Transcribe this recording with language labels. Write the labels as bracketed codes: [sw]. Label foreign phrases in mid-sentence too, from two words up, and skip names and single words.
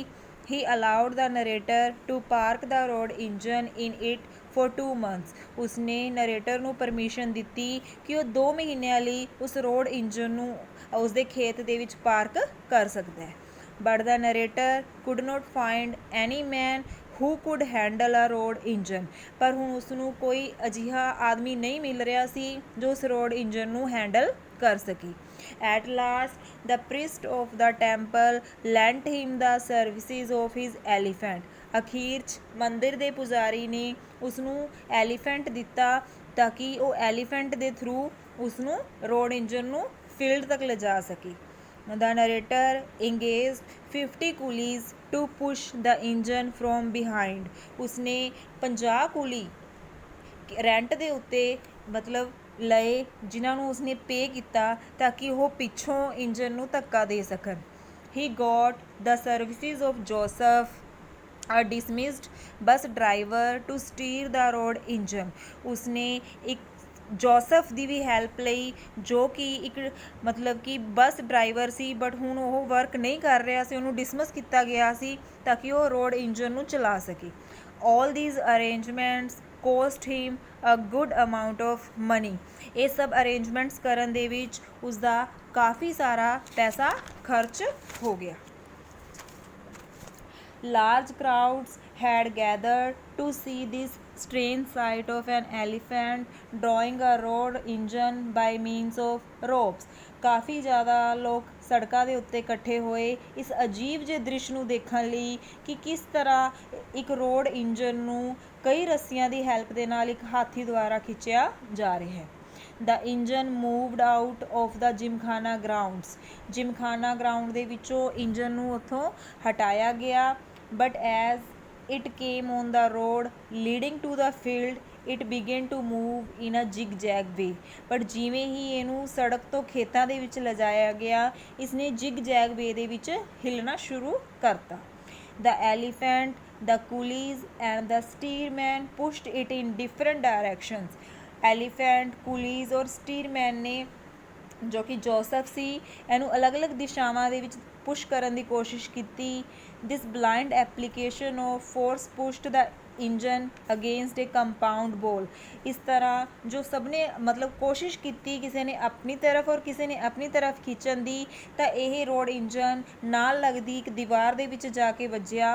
[en] He allowed the narrator to park the road engine in it for 2 months, [pa] ਉਸਨੇ ਨਰੇਟਰ ਨੂੰ ਪਰਮਿਸ਼ਨ ਦਿੱਤੀ ਕਿ ਉਹ 2 ਮਹੀਨਿਆਂ ਲਈ ਉਸ [en] road engine [pa] ਨੂੰ ਉਸਦੇ ਖੇਤ ਦੇ ਵਿੱਚ ਪਾਰਕ ਕਰ ਸਕਦਾ ਹੈ। [en] But the narrator could not find any man who could handle a road engine, [pa] ਪਰ ਹੁਣ ਉਸਨੂੰ ਕੋਈ ਅਜਿਹਾ ਆਦਮੀ ਨਹੀਂ ਮਿਲ ਰਿਹਾ ਸੀ ਜੋ ਉਸ [en] road engine [pa] ਨੂੰ ਹੈਂਡਲ ਕਰ ਸਕੇ। [en] At last the priest of the temple lent him the services of his elephant, [pa] ਅਖੀਰ 'ਚ ਮੰਦਿਰ ਦੇ ਪੁਜਾਰੀ ਨੇ ਉਸਨੂੰ ਐਲੀਫੈਂਟ ਦਿੱਤਾ ਤਾਂ ਕਿ ਉਹ ਐਲੀਫੈਂਟ ਦੇ ਥਰੂ ਉਸਨੂੰ [en] road engine [pa] ਨੂੰ ਫੀਲਡ ਤੱਕ ਲਿਜਾ ਸਕੇ। [en] The narrator engaged 50 coolies to push the engine from behind, [pa] ਉਸਨੇ 50 ਕੁਲੀ ਰੈਂਟ ਦੇ ਉੱਤੇ ਮਤਲਬ ਲਏ, ਜਿਨ੍ਹਾਂ ਨੂੰ ਉਸਨੇ ਪੇ ਕੀਤਾ ਤਾਂ ਕਿ ਉਹ ਪਿੱਛੋਂ ਇੰਜਨ ਨੂੰ ਧੱਕਾ ਦੇ ਸਕਣ। [en] He got the services of Joseph a dismissed bus driver to steer the road engine। [pa] ਉਸਨੇ ਇੱਕ ਜੋਸਫ ਦੀ ਵੀ ਹੈਲਪ ਲਈ, ਜੋ ਕਿ ਇੱਕ ਮਤਲਬ ਕਿ [en] bus driver [pa] ਸੀ, ਬਟ ਹੁਣ ਉਹ ਵਰਕ ਨਹੀਂ ਕਰ ਰਿਹਾ ਸੀ, ਉਹਨੂੰ ਡਿਸਮਿਸ ਕੀਤਾ ਗਿਆ ਸੀ ਤਾਂ ਕਿ ਉਹ [en] road engine [pa] ਨੂੰ ਚਲਾ ਸਕੇ। [en] all these arrangements cost him a good amount of money। [pa] ਇਹ ਸਭ ਅਰੇਂਜਮੈਂਟਸ ਕਰਨ ਦੇ ਵਿੱਚ ਉਸਦਾ ਕਾਫੀ ਸਾਰਾ ਪੈਸਾ ਖਰਚ ਹੋ ਗਿਆ। [en] Large crowds had gathered to see this strange sight of an elephant drawing a road engine by means of ropes। [pa] ਕਾਫੀ ਜ਼ਿਆਦਾ ਲੋਕ ਸੜਕਾਂ ਦੇ ਉੱਤੇ ਇਕੱਠੇ ਹੋਏ ਇਸ ਅਜੀਬ ਜਿਹੇ ਦ੍ਰਿਸ਼ ਨੂੰ ਦੇਖਣ ਲਈ ਕਿ ਕਿਸ ਤਰ੍ਹਾਂ ਇੱਕ [en] road engine [pa] ਨੂੰ ਕਈ ਰੱਸੀਆਂ ਦੀ ਹੈਲਪ ਦੇ ਨਾਲ ਇੱਕ ਹਾਥੀ ਦੁਆਰਾ ਖਿੱਚਿਆ ਜਾ ਰਿਹਾ ਹੈ। [en] The engine moved out of the ਜਿਮਖਾਨਾ grounds। [pa] ਜਿਮਖਾਨਾ ਗਰਾਊਂਡ ਦੇ ਵਿੱਚੋਂ ਇੰਜਨ ਨੂੰ ਉੱਥੋਂ ਹਟਾਇਆ ਗਿਆ। [en] But as it came on the road leading to the field, it began to move in a zigzag way। [pa] but ਜਿਵੇਂ ਹੀ ਇਹਨੂੰ ਸੜਕ ਤੋਂ ਖੇਤਾਂ ਦੇ ਵਿੱਚ ਲਿਜਾਇਆ ਗਿਆ, ਇਸਨੇ [en] zigzag way [pa] ਦੇ ਵਿੱਚ ਹਿੱਲਣਾ ਸ਼ੁਰੂ ਕਰਤਾ। [en] The elephant, the coolies and the steersman pushed it in different directions। [pa] ਐਲੀਫੈਂਟ, ਕੁਲੀਜ਼ ਔਰ ਸਟੀਰਮੈਨ ਨੇ, ਜੋ ਕਿ ਜੋਸਫ ਸੀ, ਇਹਨੂੰ ਅਲੱਗ-ਅਲੱਗ ਦਿਸ਼ਾਵਾਂ ਦੇ ਵਿੱਚ ਪੁਸ਼ ਕਰਨ ਦੀ ਕੋਸ਼ਿਸ਼ ਕੀਤੀ। [en] This blind application of force pushed the engine against a compound wall. [pa] ਇਸ ਤਰ੍ਹਾਂ ਜੋ ਸਭ ਨੇ ਮਤਲਬ ਕੋਸ਼ਿਸ਼ ਕੀਤੀ, ਕਿਸੇ ਨੇ ਆਪਣੀ ਤਰਫ ਔਰ ਕਿਸੇ ਨੇ ਆਪਣੀ ਤਰਫ ਖਿੱਚਣ ਦੀ, ਤਾਂ ਇਹ [en] road engine [pa] ਨਾਲ ਲੱਗਦੀ ਇੱਕ ਦੀਵਾਰ ਦੇ ਵਿੱਚ ਜਾ ਕੇ ਵੱਜਿਆ।